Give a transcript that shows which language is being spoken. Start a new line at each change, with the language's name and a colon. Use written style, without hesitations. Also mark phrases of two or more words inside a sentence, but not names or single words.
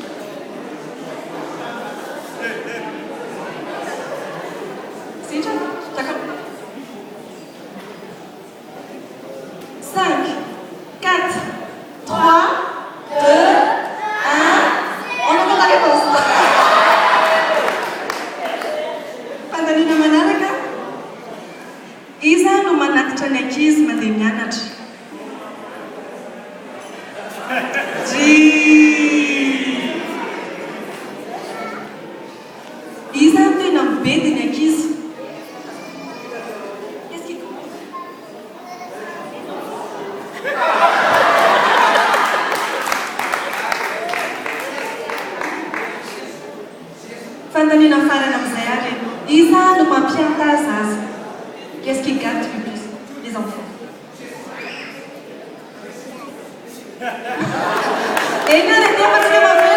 Malagasy: Sitra, 5, 4, 3, 2, 1.
French: On entend la réponse.
Malagasy: Fantanina manaraka, iza no manatitra ny ankizy mandeha mianatra. Iza tena mibedy ny ankizy. Fantanina farana amin'izay ary, iza no mampianta zaza.
French: Qu'est-ce qui gâte le plus les enfants?
Malagasy: Eny ary,